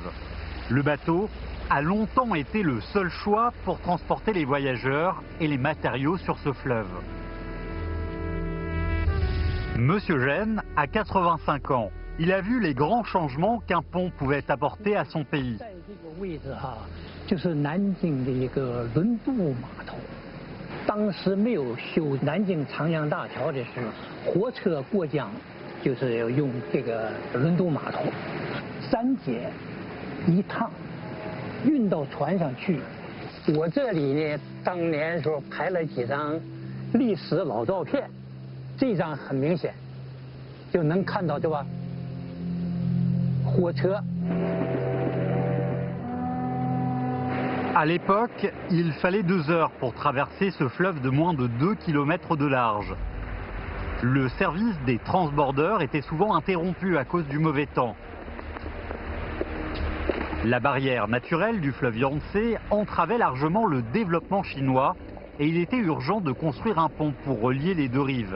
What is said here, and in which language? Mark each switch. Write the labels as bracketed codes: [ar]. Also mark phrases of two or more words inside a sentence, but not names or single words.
[fr] Le bateau a longtemps été le seul choix pour transporter les voyageurs et les matériaux sur ce fleuve. Monsieur Gène a 85 ans. Il a vu les grands changements qu'un pont pouvait apporter à son pays. [zh] 就是南京的一个轮渡码头。当时没有修南京长江大桥的时候，火车过江就是要用这个轮渡码头，3节1趟，运到船上去。我这里呢，当年时候拍了几张历史老照片，这张很明显，就能看到对吧？火车。 [fr] À l'époque, il fallait 2 heures pour traverser ce fleuve de moins de 2 km de large. Le service des transbordeurs était souvent interrompu à cause du mauvais temps. La barrière naturelle du fleuve Yangtze entravait largement le développement chinois et il était urgent de construire un pont pour relier les 2 rives.